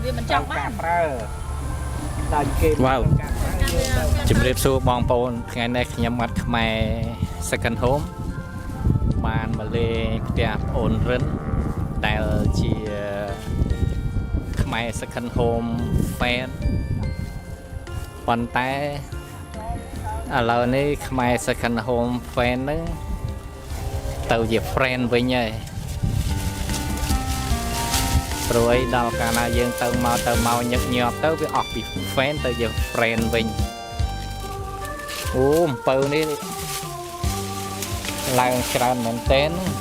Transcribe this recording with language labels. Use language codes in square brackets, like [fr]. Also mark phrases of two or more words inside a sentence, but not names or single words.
[km] ចាប់បាន វ៉ាវជំរាបសួរបងប្អូនថ្ងៃនេះខ្ញុំអត់ខ្មែរ [en] second home [km] បានមកលេងផ្ទះប្អូនរិនដែលជា ខ្មែរ [en] second home fan [km] ប៉ុន្តែឥឡូវនេះខ្មែរ [en] second home fan [km] ហ្នឹងទៅជា friend វិញហើយព្រោះអីដល់កាលណាយើងទៅមកញឹកញាប់ទៅវាអស់ពី fan ទៅជា friend វិញអូអំពៅនេះឡើងច្រើនមែនទែន